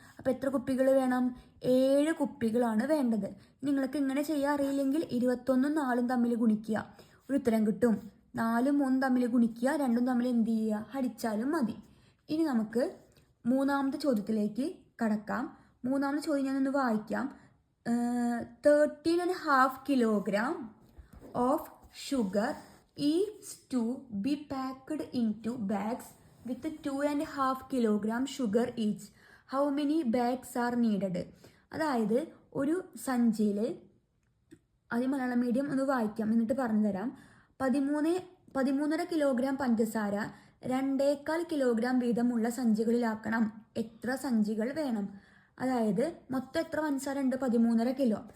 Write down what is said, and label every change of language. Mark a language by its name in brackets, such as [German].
[Malayalam] അപ്പം എത്ര കുപ്പികൾ വേണം? 7 കുപ്പികളാണ് വേണ്ടത്. നിങ്ങൾക്ക് ഇങ്ങനെ ചെയ്യാൻ അറിയില്ലെങ്കിൽ 21ഉം 4ഉം തമ്മിൽ ഗുണിക്കുക, ഒരു ഉത്തരം കിട്ടും. 4ഉം 3ഉം തമ്മിൽ ഗുണിക്കുക, രണ്ടും തമ്മിൽ എന്ത് ചെയ്യുക? ഹരിച്ചാലും മതി. ഇനി നമുക്ക് മൂന്നാമത്തെ ചോദ്യത്തിലേക്ക് കടക്കാം. മൂന്നാമത്തെ ചോദ്യം ഞാനൊന്ന് വായിക്കാം. [English] 13.5 kilogram of sugar is to be packed into bags with 2.5 kilogram sugar each. How many bags are needed? [Malayalam] അതായത് ഒരു സഞ്ചിയിൽ, അത് മലയാളം മീഡിയം ഒന്ന് വായിക്കാം എന്നിട്ട് പറഞ്ഞു തരാം. 13.5 കിലോഗ്രാം പഞ്ചസാര 2.25 കിലോഗ്രാം വീതമുള്ള സഞ്ചികളിലാക്കണം. എത്ര സഞ്ചികൾ വേണം? അതായത് മൊത്തം എത്ര പഞ്ചസാര ഉണ്ട്? 13.5 കിലോ.